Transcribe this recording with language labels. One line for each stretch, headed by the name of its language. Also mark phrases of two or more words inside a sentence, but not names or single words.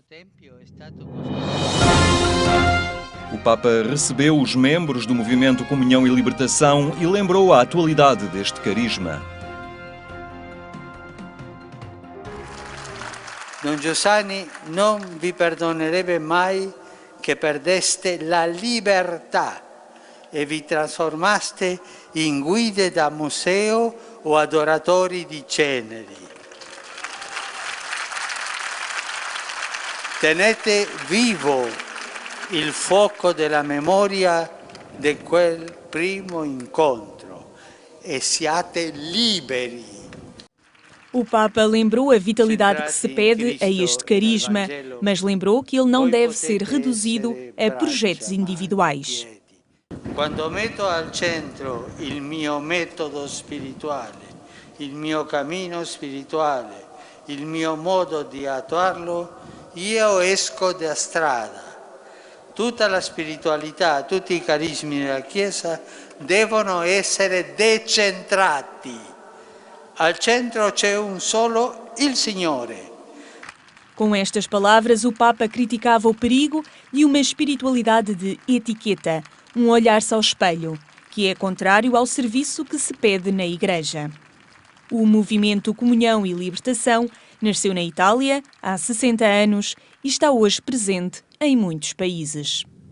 Portuguese: O Papa recebeu os membros do movimento Comunhão e Libertação e lembrou a atualidade deste carisma.
Italian: Don Giussani non vi perdonerebbe mai che perdeste la libertà e vi trasformaste in guide da museo o adoratori di ceneri. Tenete vivo il fuoco della memoria di quel primo incontro e siate liberi.
Portuguese: O Papa lembrou a vitalidade que se pede a este carisma, mas lembrou que ele não deve ser reduzido a projetos individuais.
Italian: Quando metto al centro il mio metodo spirituale, il mio cammino spirituale, il mio modo di attuarlo, io esco da strada. Tutta la spiritualità, tutti i carismi della Chiesa devono essere decentrati. Al centro c'è un solo, il Signore.
Portuguese: Com estas palavras, o Papa criticava o perigo de uma espiritualidade de etiqueta, um olhar-se ao espelho, que é contrário ao serviço que se pede na Igreja. O movimento Comunhão e Libertação nasceu na Itália há 60 anos e está hoje presente em muitos países.